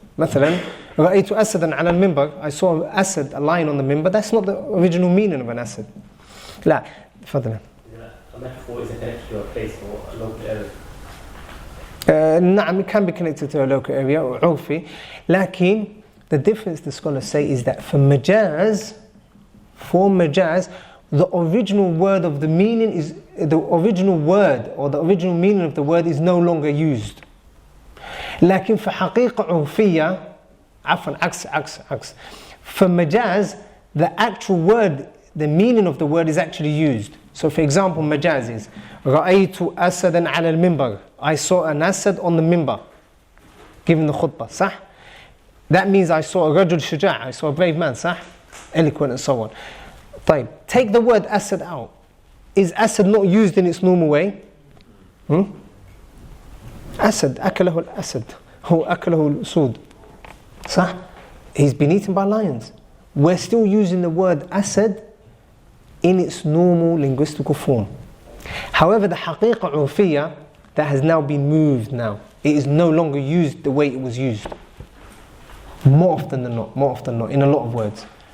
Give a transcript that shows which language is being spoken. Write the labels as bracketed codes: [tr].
[ar] مثلا رأيت أسدا على المنبر. [en] I saw an asad, a lion on the minbar. That's not the original meaning of an asad. [ar] لا, تفضل. [en] A metaphor is connected to a place or a local area. نعم, it can be connected to a local area or urfi. لكن the difference the scholars say is that for majaz, for majaz, the original word of the meaning is, the original word or the original meaning of the word is no longer used. [ar] لكن في حقيقة عرفية عفوا عكس [en] for majaz, the actual word, the meaning of the word is actually used. So for example, majaz is [ar] رأيت أسدا على المنبر. [en] I saw an asad on the minbar giving the khutbah, صح? That means I saw a [ar] رجل شجاع, [en] I saw a brave man, صح? Eloquent and so on. طيب, take the word asad out. Is asad not used in its normal way? [ar] Asad, أكله الأسد, هو أكله الأسود, صح? [en] He's been eaten by lions. We're still using the word asad in its normal linguistical form. However, the haqiqah urfiyya, that has now been moved now. It is no longer used the way it was used. More often than not, in a lot of words.